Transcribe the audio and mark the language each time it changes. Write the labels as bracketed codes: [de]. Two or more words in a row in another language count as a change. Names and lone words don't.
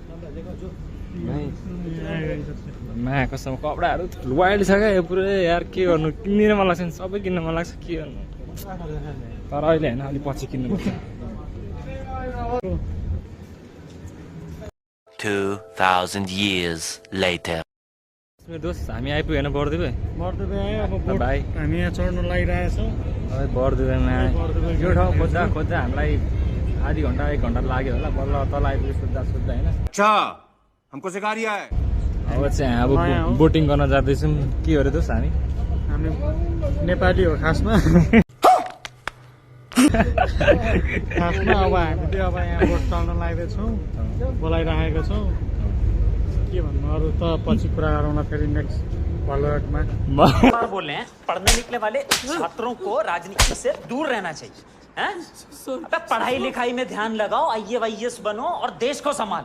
[ne] मा कसम कपडाहरू वाइल्ड छ क्या यो पुरै यार। के गर्नु, किन्दिन मन लाग्छ नि, सबै किन्न मन लाग्छ, के गर्नु। तर अहिले होइन, अलिक पछि किन्नुपर्छ। [en] 2000 years later. [ne] मेरो दोस्त हामी आइपुगेन बर्दुवा। बर्दुवा आयो अब बोट भाइ हामी यहाँ चढ्नु लागिरहेछौँ। अब बर्दुवामा यो ठाउँ खोज्दा खोज्दा हामीलाई आधी घन्टा 1 घन्टा लाग्यो होला। बल्ल तल आइपुग्यो सोद्धा होइन। [hi] अच्छा हमको सिखा रिया है। [ne] अब चाहिँ अब बोटिङ गर्न जाँदैछौँ। के हो रे दोस्त हामी नेपाली हो खासमा। खासमा अब हामी चाहिँ अब यहाँ बोट चल्न लाग्दैछौँ, बोलाइराखेको छौँ। के भन्नु अरू त पछि कुरा गरौँला फेरि नेक्स्ट फलोअपमा। [hi] बोल रहे हैं पढ़ने निकले वाले छात्रों को राजनीति से दूर रहना चाहिए हैं? अबे पढ़ाई लिखाई में ध्यान लगाओ, IAS बनो और देश को संभालो।